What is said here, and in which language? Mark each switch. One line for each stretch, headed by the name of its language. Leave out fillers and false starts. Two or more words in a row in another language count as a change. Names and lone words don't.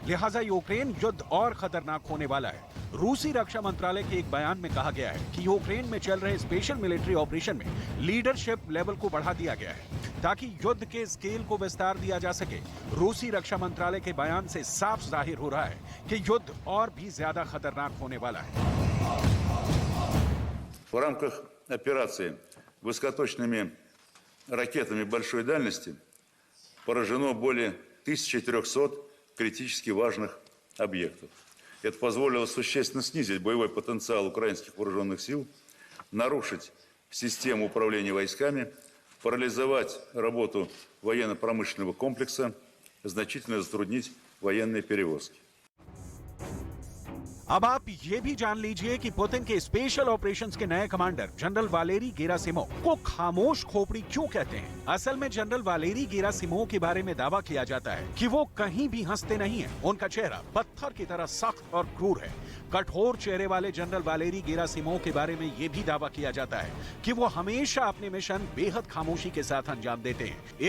Hindi: लिहाजा यूक्रेन युद्ध और खतरनाक होने वाला है। रूसी रक्षा मंत्रालय के एक बयान में कहा गया है कि यूक्रेन में चल रहे
English: special military operation
Hindi: में
English: leadership level
Hindi: को बढ़ा दिया गया है ताकि युद्ध के स्केल को विस्तार दिया जा सके। रूसी रक्षा मंत्रालय के बयान से साफ जाहिर हो रहा है कि युद्ध और भी ज्यादा खतरनाक होने वाला है।
Russian: В рамках операции высокоточными ракетами большой дальности поражено более 1300 критически важных объектов. Это позволило существенно снизить боевой потенциал украинских вооруженных сил, нарушить систему управления войсками, парализовать работу военно-промышленного комплекса, значительно затруднить военные перевозки.
Hindi: अब आप ये भी जान लीजिए कि पुतिन के
English: special operations
Hindi: के नए कमांडर जनरल वालेरी गेरासिमोव को खामोश खोपड़ी क्यों कहते हैं। असल में जनरल वालेरी गेरासिमोव के बारे में दावा किया जाता है कि वो कहीं भी हंसते नहीं हैं। उनका चेहरा पत्थर की तरह सख्त और क्रूर है। कठोर चेहरे वाले जनरल वालेरी गेरासिमोव के बारे में ये भी दावा किया जाता है कि वो हमेशा अपने मिशन बेहद खामोशी के साथ अंजाम देते हैं।